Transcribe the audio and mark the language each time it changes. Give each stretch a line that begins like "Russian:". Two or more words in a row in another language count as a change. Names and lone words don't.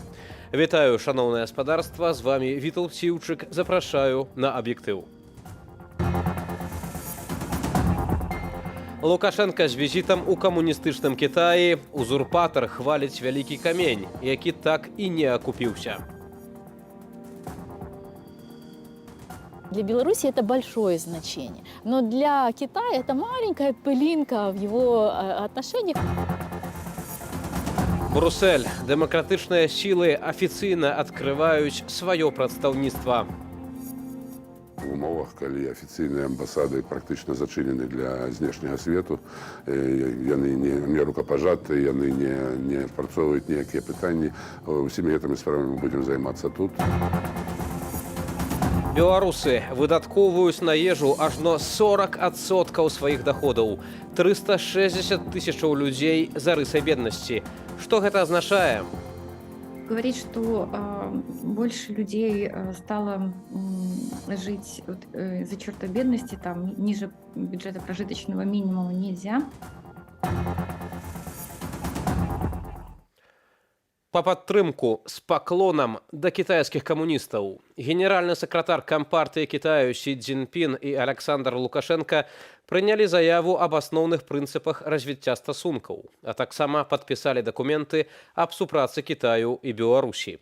Belarusian: Вітаю, шаноўнае гаспадарства, з вами Віталд Сіўчык, запрашаю на аб'ектыў. Лукашенка з візітам у камуністычным Кітаі. Узурпатар хваліць вялікі камень, які так і не акупіўся.
Russian: Для Беларуси это большое значение, но для Китая это маленькая пылинка в его отношениях. Брюссель.
Belarusian: Дэмакратычныя сілы афіцыйна адкрываюць сваё прадстаўніцтва. В умовах, калі афіцыйныя амбасады практычна зачынены для знешняга свету, яны не рукапажаты, яны не апрацоўваюць ніякія пытанні. Усімі гэтымі справамі мы будзем займацца тут. Беларусы выдаткоўваюць на ежу ажно 40% сваіх доходаў. 360 тысячаў людзей за рысай беднасці. Што гэта азначае?
Russian: Говорит, что больше людей стало жить за счёт бедности, там ниже бюджета прожиточного минимума нельзя.
Belarusian: Па падтрымку з паклонам да кітайскіх камуністаў генеральны сакратар Кампартыі Кітаю Сі Цзіньпін і Александр Лукашенка прынялі заяву аб асноўных прынцыпах развіцця стасункаў, а таксама падпісалі дакументы аб супрацы Кітаю і Беларусі.